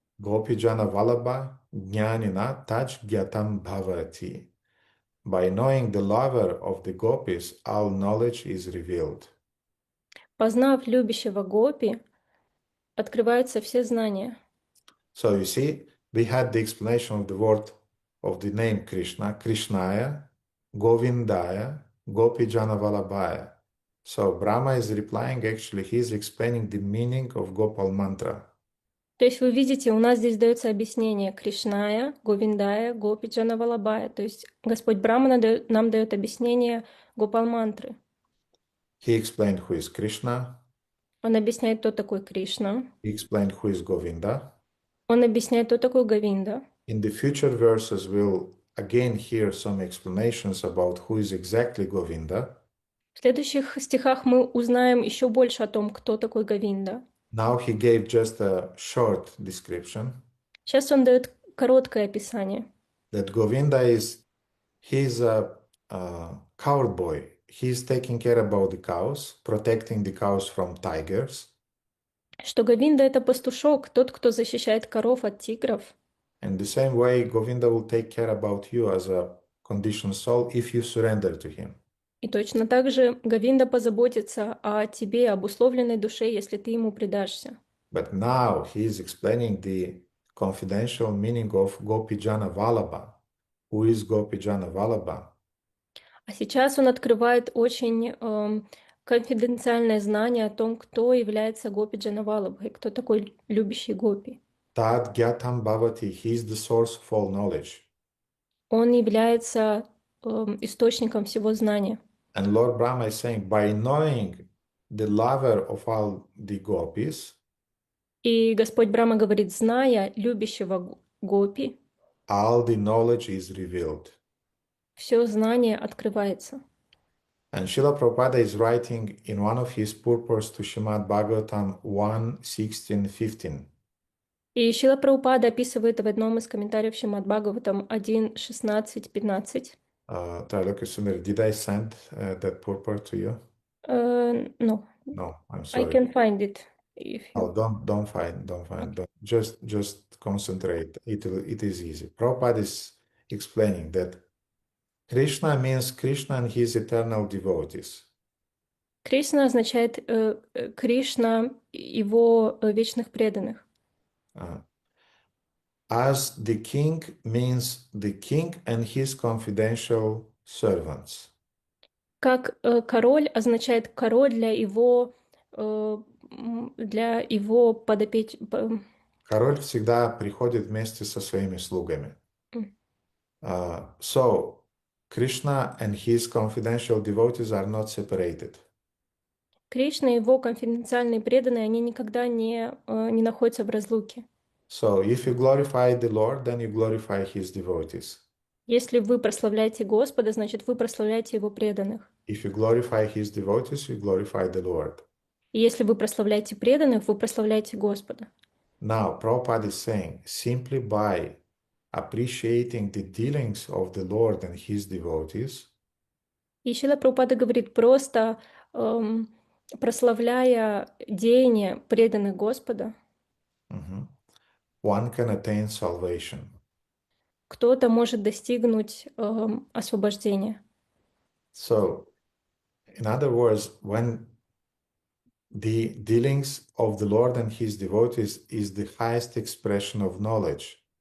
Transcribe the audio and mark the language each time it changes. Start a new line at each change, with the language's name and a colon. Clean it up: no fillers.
Sanskrit: Gopijana Vallabha Jnanina Taj Gyatam Bhavati.
English: By knowing the lover of the gopis, all knowledge is revealed.
Russian: познав любящего гопи, открываются все знания.
English: So you see, we had the explanation of the word of the name Krishna, Krishnaya, Govindaya, Gopijana Vallabhaya. So Brahma is replying, actually, he is explaining the meaning of Gopal mantra.
Russian: То есть вы видите, у нас здесь дается объяснение Кришная, Говиндая, Гопиджана Валабая. То есть Господь Брахма нам дает объяснение Гопал-мантры.
English: He explained who is Krishna.
Russian: Он объясняет, кто такой Кришна.
English: He explained who is Govinda.
Russian: Он объясняет, кто такой Говинда.
English: In the future verses, we'll again hear some explanations about who is exactly Govinda.
Russian: В следующих стихах мы узнаем еще больше о том, кто такой Говинда.
English: Now he gave just a short description.
Russian: Сейчас он дает короткое описание.
English: That Govinda he's a coward boy. He's taking care about the cows, protecting the cows from tigers.
Russian: Что Говинда — это пастушок, тот, кто защищает коров от тигров.
English: And the same way, Govinda will take care about you as a conditioned soul if you surrender to him.
Russian: И точно так же Говинда позаботится о тебе, об условленной душе, если ты ему предашься.
English: But now he is explaining the confidential meaning of Gopijana Vallabha. Who is Gopijana Vallabha?
Russian: А сейчас он открывает очень конфиденциальное знание о том, кто является Гопиджана Валабхой, кто такой любящий гопи.
Sanskrit: Tad Gyatam Bhavati,
English: he is the source of all knowledge.
Russian: Он является источником всего знания.
English: And Lord Brahma is saying, by knowing the lover of all the gopis,
Russian: И Господь Брахма говорит: зная любящего гопи,
English: all the knowledge is revealed.
Russian: все знание открывается.
English: And Srila Prabhupada is writing in one of his purports to Srimad Bhagavatam 1:16-15.
Russian: И Шрила Прабхупада описывает в одном из комментариев Шримад Бхагаватам 1:16-15.
English: Trailokya Sundari, did I send that purport to you? No, No, I'm I sorry. can find it if Oh, you... don't find. Don't. Just concentrate. It is easy. Prabhupada is explaining that Krishna means Krishna and his eternal devotees.
Russian: Кришна означает Кришна и его вечных преданных.
English: Uh, as the king means the king and his confidential servants.
Russian: Как король означает король для его Король всегда приходит вместе со своими слугами.
English: So Krishna and his confidential devotees are not separated.
Russian: Кришна и его конфиденциальные преданные, они никогда не находятся в разлуке.
English: So if you glorify the Lord, then you glorify his devotees.
Russian: Если вы прославляете Господа, значит, вы прославляете его преданных.
English: If you glorify his devotees, you glorify the Lord.
Russian: И если вы прославляете преданных, вы прославляете Господа.
English: Now, Prabhupada is saying, simply by appreciating the dealings of the Lord and his devotees,
Russian: И Шрила Прабхупада говорит, просто прославляя деяния преданных Господа,
English: one can attain salvation.
Russian: кто-то может достигнуть освобождения.
English: So, in other words, when the dealings of the Lord and his devotees is the highest expression of knowledge,